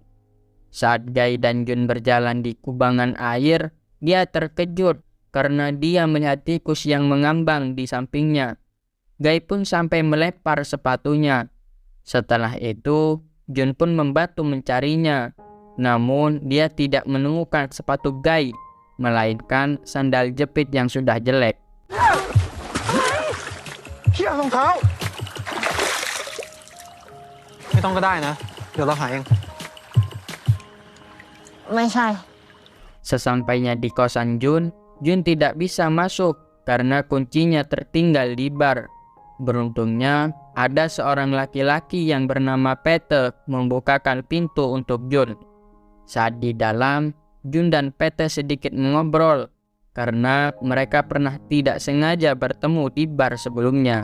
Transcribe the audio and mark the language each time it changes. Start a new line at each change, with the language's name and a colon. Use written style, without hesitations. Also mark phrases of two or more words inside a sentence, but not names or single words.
Indonesian: Saat Guy dan Jun berjalan di kubangan air, dia terkejut karena dia melihat tikus yang mengambang di sampingnya. Guy pun sampai melepar sepatunya. Setelah itu, Jun pun membantu mencarinya. Namun, dia tidak menemukan sepatu Guy, melainkan sandal jepit yang sudah jelek.
Thai: เหี้ยรองเท้าไม่ต้องก็ได้นะ เดี๋ยวเราหาเอง ไม่ใช่
Indonesian: Sesampainya di kosan Jun, Jun tidak bisa masuk karena kuncinya tertinggal di bar. Beruntungnya, ada seorang laki-laki yang bernama Pete membukakan pintu untuk Jun. Saat di dalam, Jun dan Pete sedikit mengobrol karena mereka pernah tidak sengaja bertemu di bar sebelumnya.